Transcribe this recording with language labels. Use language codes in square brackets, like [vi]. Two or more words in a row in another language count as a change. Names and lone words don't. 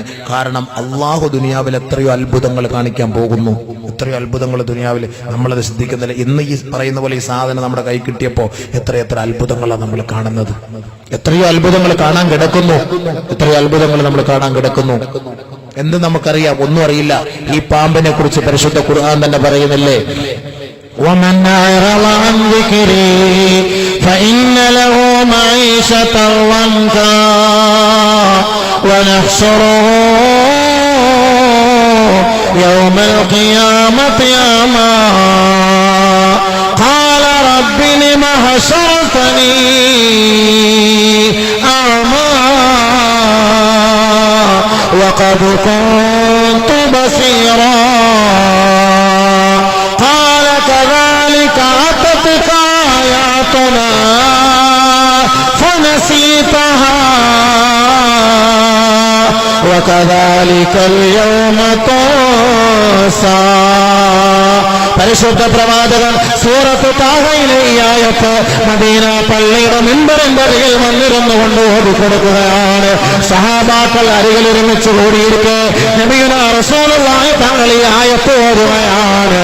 [ml] കാരണം അള്ളാഹു ദുനിയാവിൽ എത്രയോ അത്ഭുതങ്ങൾ കാണിക്കാൻ പോകുന്നു, എത്രയോ അത്ഭുതങ്ങൾ ദുനിയാവിൽ നമ്മളത് ശ്രദ്ധിക്കുന്നില്ല. ഇന്ന് ഈ പറയുന്ന പോലെ ഈ സാധനം നമ്മുടെ കൈ കിട്ടിയപ്പോ എത്ര അത്ഭുതങ്ങളാണ് നമ്മൾ കാണുന്നത്. എത്രയോ അത്ഭുതങ്ങൾ കാണാൻ കിടക്കുന്നു, എത്രയോ അത്ഭുതങ്ങൾ നമ്മൾ കാണാൻ കിടക്കുന്നു. എന്ത് നമുക്കറിയാം? ഒന്നും അറിയില്ല. ഈ പാമ്പിനെ കുറിച്ച് പരിശുദ്ധ ഖുർആൻ തന്നെ പറയുന്നില്ലേ, [ar] ومن أعرض عن ذكري فإن له معيشة ضنكا ونحشره يوم القيامة أعمى قال رب لم حشرتني أعمى وقد كنت بصيرا كذلك أتتك آياتنا فنسيتها وكذلك اليوم تنسى. [ml] പരിശുദ്ധ പ്രവാചകൻ സൂറത്ത് താഹയിലെ ഈ ആയത്ത് മദീന പള്ളിയുടെ മിമ്പറിന്റെ അരികിൽ വന്നിരുന്നു കൊണ്ട് ഓടിക്കൊടുക്കുകയാണ്. സഹാബാക്കൾ അരികിൽ ഒരുമിച്ച് കൂടിയിരിക്കെ [ar] نبينا رسول الله [ml] തങ്ങൾ ഈ ആയത്ത് ഓതുകയാണ്.